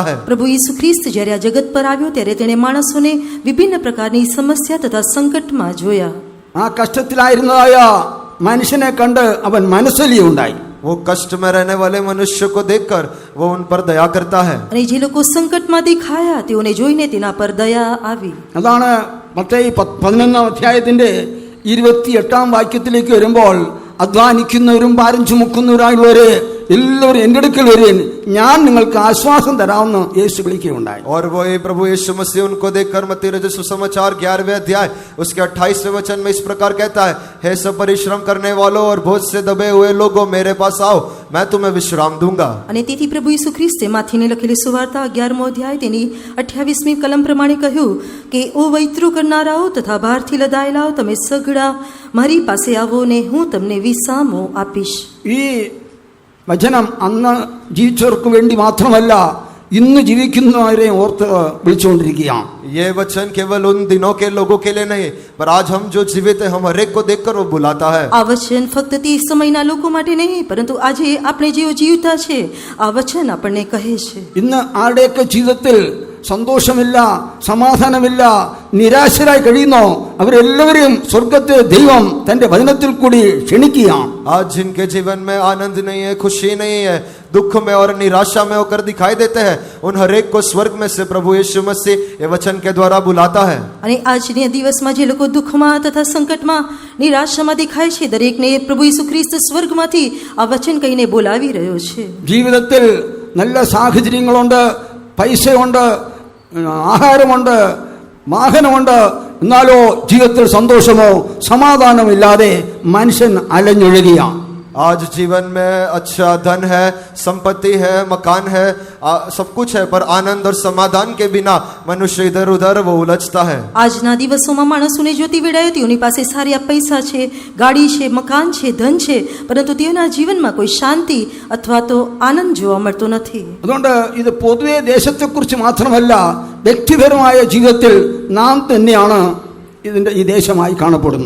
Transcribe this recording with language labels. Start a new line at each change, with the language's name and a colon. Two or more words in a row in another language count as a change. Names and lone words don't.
Gujarati: પ્રભુ ઈસુ ખ્રિસ્ત જ્યારે આ જગત પર આવ્યો ત્યારે તેણે માણસોને વિભિન્ન પ્રકારની સમસ્યા તથા સંકટમાં જોયા.
Malayalam: ആ കഷ്ടത്തിലായിരുന്നതായ മനുഷ്യനെ കണ്ട് അവൻ മനസ്സലിയുണ്ടായി.
Hindi: वो कष्ट में रहने वाले मनुष्य को देखकर वो उन पर दया करता है.
Gujarati: અને જે લોકો સંકટમાં દેખાયા તેઓને જોઈને તેના પર દયા આવી.
Malayalam: അതാണ് മത്തേയി 11 അധ്യായത്തിന്റെ 28 വാക്യത്തിലേക്ക് വരുമ്പോൾ അധ്വാനിക്കുന്നവരും ഭാരം ചുമക്കുന്നവരായുള്ളവരെ എല്ലാവരും എൻ്റെ അടുക്കൽ വരിൻ, ഞാൻ നിങ്ങൾക്ക് ആശ്വാസം തരാമെന്ന് യേശു വിളിക്കുകയുണ്ടായി.
Hindi: और वो प्रभु यीशु मसीह उनको देखकर मत्ती रचित सुसमाचार 11वें अध्याय उसके 28वें वचन में इस प्रकार कहता है, हे सब परिश्रम करने वालों और बोझ से दबे हुए लोगों, मेरे पास आओ, मैं तुम्हें विश्राम दूंगा.
Gujarati: અને તેથી પ્રભુ ઈસુ ખ્રિસ્તે માથીને લખેલી સુવાર્તા 11મો અધ્યાય તેની 28મી કલમ પ્રમાણે કહ્યું કે ઓ વૈતૃ કરનારાઓ તથા ભારથી લદાયેલાઓ, તમે સઘળા મારી પાસે આવો ને હું તમને વિસામો આપીશ.
Malayalam: ഈ വചനം അന്ന് ജീവിച്ചവർക്ക് വേണ്ടി മാത്രമല്ല, ഇന്ന് ജീവിക്കുന്നവരെ ഓർത്ത് വിളിച്ചുകൊണ്ടിരിക്കുകയാണ്.
Hindi: ये वचन केवल उन दिनों के लोगों के लिए नहीं, पर आज हम जो जीवित हैं, हम हर एक को देखकर वो बुलाता है.
Gujarati: આ વચન ફક્ત તે સમયના લોકો માટે નહીં, પરંતુ આજે આપણે જેઓ જીવતા છે આ વચન આપણને કહે છે.
Malayalam: ഇന്ന് ആരുടെയൊക്കെ ജീവിതത്തിൽ സന്തോഷമില്ല, സമാധാനമില്ല, നിരാശരായി കഴിയുന്നോ അവരെല്ലാവരെയും സ്വർഗത്തെ ദൈവം തന്റെ വചനത്തിൽ കൂടി ക്ഷണിക്കുകയാണ്.
Hindi: आज जिनके जीवन में आनंद नहीं है, खुशी नहीं है, दुख में और निराशा में होकर दिखाई देते हैं, उन हर एक को स्वर्ग में से प्रभु यीशु मसीह ये वचन के द्वारा बुलाता है.
Gujarati: અને આજના દિવસમાં જે લોકો દુઃખમાં તથા સંકટમાં નિરાશામાં દેખાય છે દરેકને પ્રભુ ઈસુ ખ્રિસ્ત સ્વર્ગમાંથી આ વચન કહીને બોલાવી રહ્યો છે.
Malayalam: ജീവിതത്തിൽ നല്ല സാഹചര്യങ്ങളുണ്ട്, പൈസയുണ്ട്, ആഹാരമുണ്ട്, വാഹനമുണ്ട്, എന്നാലോ ജീവിതത്തിൽ സന്തോഷമോ സമാധാനമോ ഇല്ലാതെ മനുഷ്യൻ അലഞ്ഞൊഴുകിയ.
Hindi: आज जीवन में अच्छा धन है, संपत्ति है, मकान है, सब कुछ है, पर आनंद और समाधान के बिना मनुष्य इधर उधर वो उलझता है.
Gujarati: આજના દિવસોમાં માણસોને જોતી વેળાએ તેઓની પાસે સારા પૈસા છે, ગાડી છે, મકાન છે, ધન છે, પરંતુ તેઓના જીવનમાં કોઈ શાંતિ અથવા તો આનંદ જોવા મળતો નથી.
Malayalam: അതുകൊണ്ട് ഇത് പൊതുവെ ദേശത്തെക്കുറിച്ച് മാത്രമല്ല, വ്യക്തിപരമായ ജീവിതത്തിൽ നാം തന്നെയാണ് ഈ ദേശമായി കാണപ്പെടുന്നു.